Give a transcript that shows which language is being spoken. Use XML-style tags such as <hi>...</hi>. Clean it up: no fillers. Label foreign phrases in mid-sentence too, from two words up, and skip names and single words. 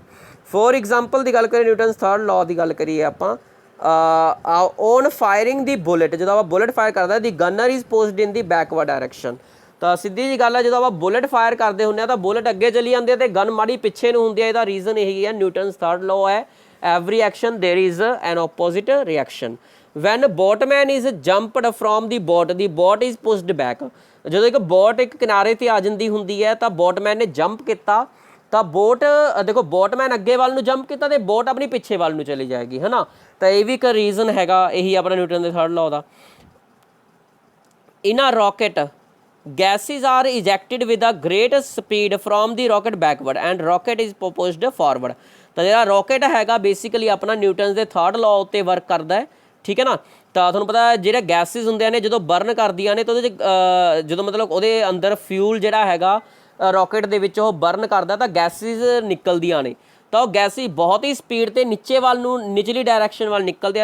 <en>for example</en> <pa>ਦੀ ਗੱਲ ਕਰੀਏ,</pa> <en>Newton's third law</en> <pa>ਦੀ ਗੱਲ ਕਰੀਏ ਆਪਾਂ,</pa> <en>on firing the bullet,</en> <pa>ਜਦੋਂ ਆਪਾਂ</pa> <en>bullet fire ਕਰਦਾ the gunner is posed in the backward direction.</en> <pa>ਤਾਂ ਸਿੱਧੀ ਜੀ ਗੱਲ ਹੈ, ਜਦੋਂ ਆਪਾਂ</pa> <en>bullet fire</en> <pa>ਕਰਦੇ ਹੁੰਦੇ ਹਾਂ ਤਾਂ ਬੁਲੇਟ ਅੱਗੇ ਚਲੀ ਜਾਂਦੀ ਹੈ ਤੇ ਗਨ ਮਾੜੀ ਪਿੱਛੇ ਨੂੰ ਹੁੰਦੀ ਹੈ। ਇਹਦਾ ਰੀਜ਼ਨ ਇਹੀ ਹੈ,</pa> <en>Newton's third law</en> <pa>ਹੈ,</pa> <en>every action there is an opposite reaction. when boatman is jumped from the boat is pushed back.</en> <pa>ਜਦੋਂ ਇੱਕ ਬੋਟ ਇੱਕ ਕਿਨਾਰੇ ਤੇ ਆ ਜਾਂਦੀ ਹੁੰਦੀ ਹੈ ਤਾਂ ਬੋਟਮੈਨ ਨੇ ਜੰਪ ਕੀਤਾ ਤਾਂ ਬੋਟ ਦੇਖੋ ਬੋਟਮੈਨ ਅੱਗੇ ਵੱਲ ਨੂੰ ਜੰਪ ਕੀਤਾ ਤੇ ਬੋਟ ਆਪਣੀ ਪਿੱਛੇ ਵੱਲ ਨੂੰ ਚਲੀ ਜਾਏਗੀ, ਹੈ ਨਾ। ਤਾਂ ਇਹ ਵੀ ਇੱਕ ਰੀਜ਼ਨ ਹੈਗਾ, ਇਹੀ ਆਪਣਾ ਨਿਊਟਨ ਦੇ</pa> <en>third law</en> <pa>ਦਾ।</pa> <en>in a rocket gases are ejected with a great speed from the rocket backward and rocket is pushed forward.</en> <pa>ਤਾਂ ਜਿਹੜਾ ਰੋਕਟ ਹੈਗਾ ਬੇਸਿਕਲੀ ਆਪਣਾ ਨਿਊਟਨਸ ਦੇ</pa> <en>third law</en> <pa>ਉੱਤੇ ਵਰਕ ਕਰਦਾ ਹੈ, ਠੀਕ ਹੈ ਨਾ। ਤਾਂ ਤੁਹਾਨੂੰ ਪਤਾ ਜਿਹੜੇ ਗੈਸਿਸ ਹੁੰਦੇ ਨੇ ਜਦੋਂ ਬਰਨ ਕਰਦੀਆਂ ਨੇ ਤਾਂ ਉਹਦੇ 'ਚ ਜਦੋਂ ਮਤਲਬ ਉਹਦੇ ਅੰਦਰ ਫਿਊਲ ਜਿਹੜਾ ਹੈਗਾ ਰੋਕਟ ਦੇ ਵਿੱਚ ਉਹ ਬਰਨ ਕਰਦਾ ਤਾਂ ਗੈਸਿਸ ਨਿਕਲਦੀਆਂ ਨੇ, ਤਾਂ ਉਹ ਗੈਸਿਸ ਬਹੁਤ ਹੀ ਸਪੀਡ 'ਤੇ ਨੀਚੇ ਵੱਲ ਨੂੰ ਨਿਚਲੀ ਡਾਇਰੈਕਸ਼ਨ ਵੱਲ ਨਿਕਲਦੇ ਆ।</pa>